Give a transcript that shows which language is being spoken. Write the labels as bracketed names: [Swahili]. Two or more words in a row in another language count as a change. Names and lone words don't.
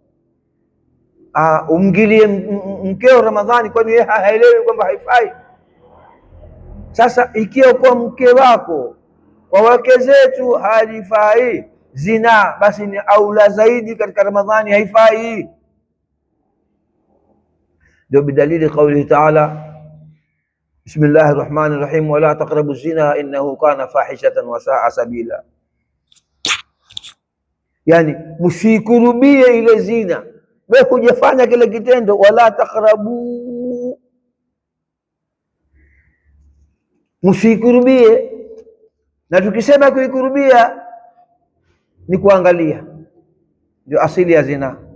[Swahili] Umgilie mkeo Ramadhani, kwani yeye haelewi kwamba haifai? Sasa ikiwa kwa mke wako kwa wake zetu halifai zina, basi ni aula zaidi katika Ramadhani haifai. [Arabic] Ndio بدليل قوله تعالى بسم الله الرحمن الرحيم ولا تقربوا الزنا إنه كان فاحشة وساء سبيلا. [Swahili] Yani msikurubie ile zina, wewe hujafanya kile kitendo, [Arabic] ولا تقربوا, [Swahili] msikurubie. Na tukisema kuikurubia ni kuangalia, ndio asili ya zina.